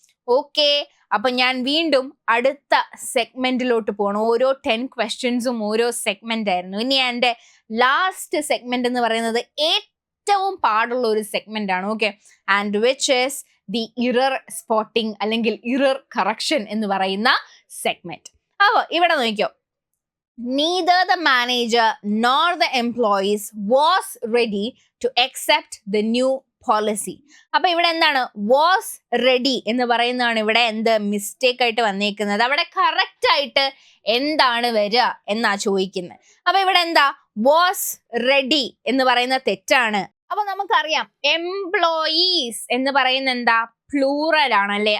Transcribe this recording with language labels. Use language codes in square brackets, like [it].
[ml] Okay, അപ്പൊ ഞാൻ വീണ്ടും അടുത്ത സെഗ്മെന്റിലോട്ട് പോകണം. ഓരോ 10 ക്വസ്റ്റ്യൻസും ഓരോ സെഗ്മെന്റ് ആയിരുന്നു. ഇനി എന്റെ ലാസ്റ്റ് സെഗ്മെന്റ് എന്ന് പറയുന്നത് ഏറ്റവും പാടുള്ള ഒരു സെഗ്മെന്റ് ആണ്. Okay, [en] and which is the [ml] error spotting അല്ലെങ്കിൽ ഇറർ കറക്ഷൻ എന്ന് പറയുന്ന സെഗ്മെന്റ്. അപ്പൊ ഇവിടെ നോക്കിയോ, [en] neither the manager nor the employees was ready to accept the new policy. [ml] അപ്പൊ ഇവിടെ എന്താണ് വാസ് റെഡി എന്ന് പറയുന്നതാണ് ഇവിടെ എന്ത് മിസ്റ്റേക്ക് ആയിട്ട് വന്നേക്കുന്നത്. അവിടെ കറക്റ്റ് ആയിട്ട് എന്താണ് വരിക എന്നാ ചോദിക്കുന്നത്. അപ്പൊ ഇവിടെ എന്താ വാസ് റെഡി എന്ന് പറയുന്ന തെറ്റാണ്. അപ്പൊ നമുക്കറിയാം എംപ്ലോയീസ് എന്ന് പറയുന്ന എന്താ പ്ലൂറൽ ആണല്ലേ.